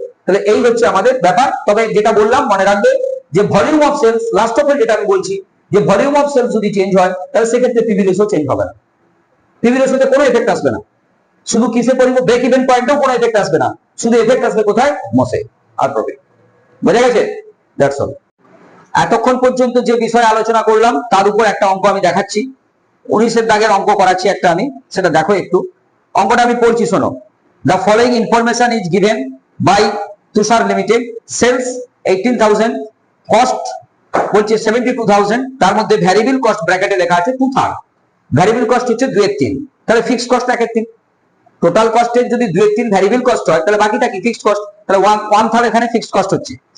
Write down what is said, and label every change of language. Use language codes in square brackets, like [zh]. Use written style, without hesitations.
[bn] তাহলে এই হচ্ছে আমাদের ব্যাপার। তবে যেটা বললাম মনে রাখবে যে volume of sales, last of যেটা আমি বলছি যে ভলিউম অফ সেলস যদি চেঞ্জ হয়, তাহলে সেক্ষেত্রে পিভি রেশিও চেঞ্জ হবে না, পিভি রেশিওতে কোনো এফেক্ট আসবে না, শুধু কিসে পরিব ব্রেক ইভেন পয়েন্টেও কোনো এফেক্ট আসবে না, শুধু এফেক্ট আসবে কোথায়? মসে আর প্রফিট। বুঝা গেছে? That's all. এতক্ষণ পর্যন্ত যে বিষয়ে আলোচনা করলাম তার উপর একটা অঙ্ক আমি দেখাচ্ছি, 19 দাগের অঙ্ক করাচ্ছি একটা আমি, সেটা দেখো একটু। অঙ্কটা আমি পড়ছি, শোনো। [en] The following information is given by Tushar Limited. [bn] Sales 18,000, cost বলছে 72,000, তার মধ্যে ভ্যারিয়েবল কস্ট ব্র্যাকেটে লেখা আছে 2/3, ভ্যারিয়েবল কস্ট হচ্ছে 2/3, তাহলে ফিক্সড কস্ট 1/3। টোটাল কস্টের যদি 2/3 ভ্যারিয়েবল কস্ট হয়, তাহলে বাকিটা কি ফিক্সড কস্ট, তাহলে 1/3 এখানে ফিক্সড কস্ট হচ্ছে।